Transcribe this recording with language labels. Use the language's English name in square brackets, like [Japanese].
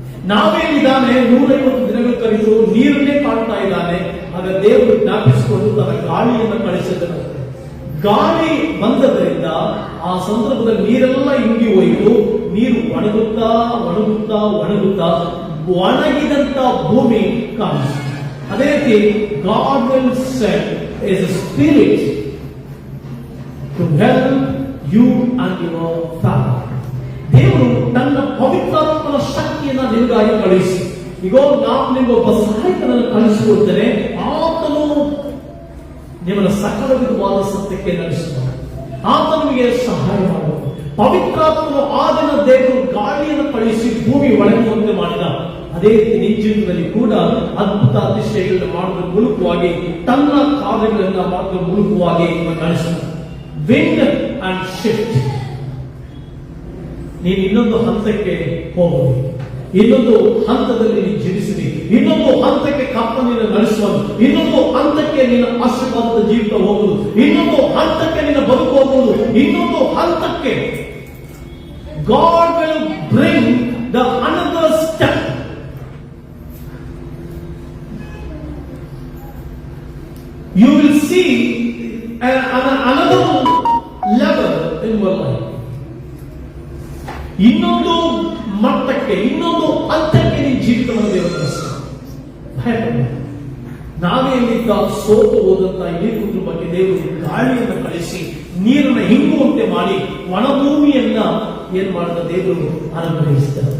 [Kannada] ನಾವೇನಿದ್ದಾನೆ 150 ದಿನಗಳು ಕರೆದು ನೀರನ್ನೇ ಕಾಣ್ತಾ ಇದ್ದಾನೆ. ಆಗ ದೇವರು ಜ್ಞಾಪಿಸಿಕೊಂಡು ತನ್ನ ಗಾಳಿಯನ್ನು ಕಳಿಸಿದನು. ಗಾಳಿ ಬಂದದ್ರಿಂದ ಆ ಸಂದರ್ಭದಲ್ಲಿ ನೀರೆಲ್ಲ ಇಂಗಿ ಹೋಯಿತು. ನೀರು ಒಣಗುತ್ತಾ ಒಣಗುತ್ತಾ ಒಣಗುತ್ತಾ ಒಣಗಿದಂತ ಭೂಮಿ ಕಾಣಿಸ್ತು. ಅದೇ ರೀತಿ [English] God will send is a spirit to help you and your family. [Kannada] ದೇವರು ತನ್ನ ಪವಿತ್ರಾತ್ಮನ ಶಕ್ತಿಯನ್ನ ನಿಮಗಾಗಿ ಕಳುಹಿಸಿ, ಈಗ ನಾನು ನಿಮಗೊಬ್ಬ ಸಹಾಯಕನನ್ನು ಕಳಿಸಿಕೊಡ್ತೇನೆ, ಆತನು ನಿಮ್ಮನ್ನ ಸಕಲ ವಿಧವಾದ ಸತ್ಯಕ್ಕೆ ನಡೆಸುತ್ತಾನೆ, ಆತ ನಿಮಗೆ ಸಹಾಯ ಮಾಡುವುದು. ಪವಿತ್ರಾತ್ಮನು ಆ ದಿನ ದೇವರು ಗಾಳಿಯನ್ನು ಕಳುಹಿಸಿ ಭೂಮಿ ಒಣಗುವಂತೆ ಮಾಡಿದ. ಅದೇ ರೀತಿ ನಿನ್ನ ಜೀವನದಲ್ಲಿ ಕೂಡ ಅದ್ಭುತ ಅತಿಶಯಗಳನ್ನು ಮಾಡುವ ಮೂಲಕವಾಗಿ ತನ್ನ ಕಾರ್ಯಗಳನ್ನು ಮಾಡುವ ಮೂಲಕವಾಗಿ ನಡೆಸುತ್ತಾನೆ. [English] Wind and shift. [Kannada] ನೀನು ಇನ್ನೊಂದು ಹಂತಕ್ಕೆ ಹೋಗುವುದು, ಇನ್ನೊಂದು ಹಂತದಲ್ಲಿ ನೀನು ಜೀವಿಸಿದಿ, ಇನ್ನೊಂದು ಹಂತಕ್ಕೆ ಕರ್ತನಿಯನ್ನು ನಡೆಸುವುದು, ಇನ್ನೊಂದು ಹಂತಕ್ಕೆ ನಿನ್ನ ಆಶೀರ್ವಾದದ ಜೀವಿತ ಹೋಗುವುದು, ಇನ್ನೊಂದು ಹಂತಕ್ಕೆ ನಿನ್ನ ಬದುಕು ಹೋಗುವುದು, ಇನ್ನೊಂದು ಹಂತಕ್ಕೆ [English] God will bring the another step. You will see another level in your life. [Kannada] ಇನ್ನೊಂದು ಮಟ್ಟಕ್ಕೆ, ಇನ್ನೊಂದು ಹಂತಕ್ಕೆ ನಿನ್ನ ಜೀವಿತವನ್ನು ದೇವರು ನಡೆಸ್ತಾನೆ. ನಾವೇ ಇಲ್ಲಿದ್ದ ಸೋತು ಹೋದಂತ ಇಡೀ ಕುಟುಂಬಕ್ಕೆ ದೇವರು ಗಾಳಿಯನ್ನು ಕಳಿಸಿ ನೀರನ್ನು ಹಿಂಗುವಂತೆ ಮಾಡಿ ಒಣಭೂಮಿಯನ್ನ ಏನ್ ಮಾಡಿದ ದೇವರು ಅನುಗ್ರಹಿಸಿದ.